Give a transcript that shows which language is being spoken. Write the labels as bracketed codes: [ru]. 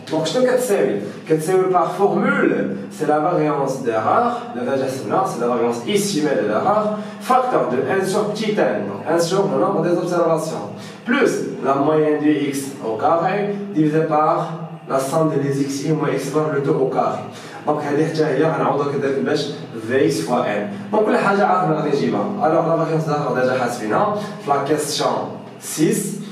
[fr] Donc, je te dis par formule, c'est la variance d'erreur, c'est la variance estimée de l'erreur, facteur de 1 sur petit n, donc 1 sur le nombre des observations, plus la moyenne du x au carré, divisé par la somme des x i moins x bar le tout au carré. [ar] Donc, هذه حتى هي غنعوضها كذلك باش في [fr] x fois n. [ar] Donc, كل حاجة عارفين غادي نجيبها. [fr] Alors, la variance d'erreur déjà [ar] حاسبينها [fr] في la question 6.